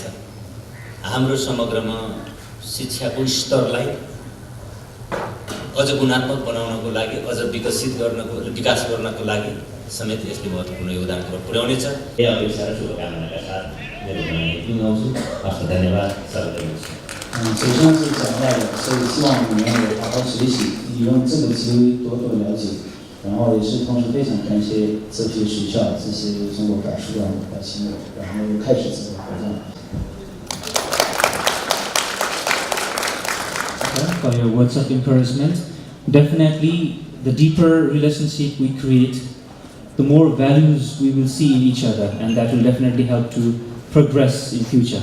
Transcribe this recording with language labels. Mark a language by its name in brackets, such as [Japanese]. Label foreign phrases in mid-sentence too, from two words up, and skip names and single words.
[Nepali] हाम्रो समग्रमा शिक्षाको स्तरलाई अझ गुणात्मक बनाउनको लागि, अझ विकास गर्नको लागि समेत यसले महत्त्वपूर्ण योगदान पुर्याउनेछ। यो अपेक्षा र शुभकामनाका साथ मेरो भनाइ टुङ्गाउँछु। हस्त धन्यवाद, सर्वजन। [Chinese] 首先是讲到的，所以希望你们也好好学习，利用这个机会多多了解，然后也是同时非常感谢这些学校、这些中国大使馆的亲友，然后开始这个活动。 [English] For your words of encouragement. Definitely, the deeper relationship we create, the more values we will see in each other, and that will definitely help to progress in future.